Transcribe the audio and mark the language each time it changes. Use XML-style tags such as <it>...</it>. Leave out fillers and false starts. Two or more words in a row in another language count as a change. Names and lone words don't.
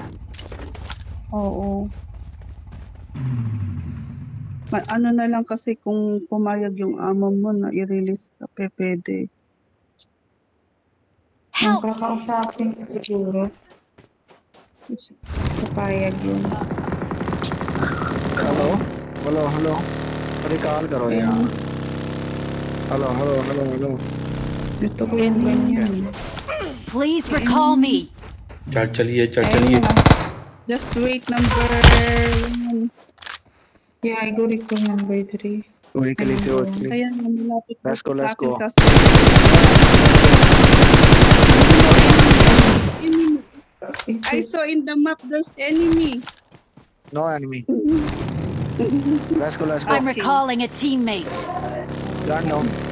<tl>Oo. Ano na lang kasi kung pumayag yung amo mo na i-release ka, pwede. Ang</tl> <en>Help!</en> <tl>kakausapin ko siguro. Papayag yun.</tl> <en>hello hello hello</en> <hi>अरे कॉल करो यार</hi> <en>hello hello hello hello</en> <tl>Gusto ko yung ganyan.</tl> <en>Please recall me.</en> <hi>चलिए</hi> <tl>Ayun lang.</tl> <en>Just wait, number 1. Yeah, I go recall number 3. वीकली</en> <tl>Ano?</tl> <en>वीकली</en> <tl>Kaya nga malapit</tl> <en>Let's go,</en> <tl>sa</tl> <en>let's</en> <tl>akin</tl> <en>go.</en> <tl>kasi. Enemy.</tl> <en>I saw in the map there's enemy. no enemy let's go I'm recalling a teammate. gun no</en>